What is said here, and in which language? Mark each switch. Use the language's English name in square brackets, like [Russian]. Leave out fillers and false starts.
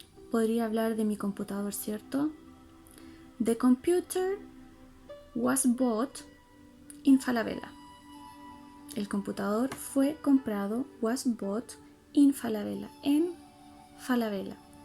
[Spanish] Podría hablar de mi computador, ¿cierto? [English] The computer was bought in Falabella. [Spanish] El computador fue comprado, [English] was bought in Falabella, [Spanish] en Falabella.